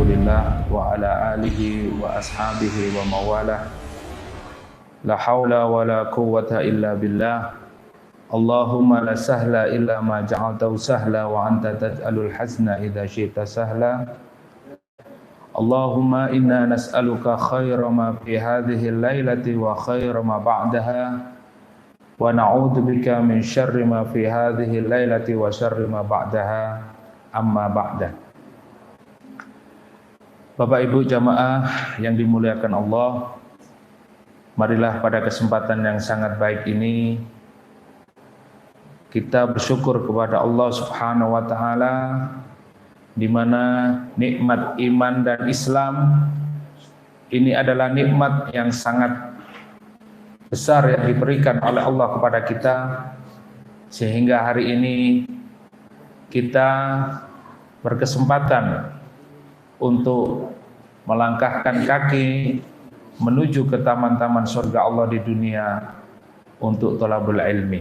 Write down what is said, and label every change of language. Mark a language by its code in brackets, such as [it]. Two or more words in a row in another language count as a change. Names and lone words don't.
[ar] رسول الله وعلى آله وأصحابه ومن والاه. لا حول ولا قوة إلا بالله. اللهم لا سهل إلا ما جعلته سهلا وأنت تجعل الحزن إذا شئت سهلا. اللهم إنا نسألك خير ما في هذه الليلة وخير ما بعدها ونعوذ بك من شر ما في هذه الليلة وشر ما بعدها أما بعد. [id] Bapak Ibu jamaah yang dimuliakan Allah, marilah pada kesempatan yang sangat baik ini kita bersyukur kepada Allah [ar] سبحانه وتعالى [id] di mana nikmat iman dan Islam ini adalah nikmat yang sangat besar yang diberikan oleh Allah kepada kita, sehingga hari ini kita berkesempatan untuk melangkahkan kaki menuju ke taman-taman surga Allah di dunia untuk [ar] طلب العلم.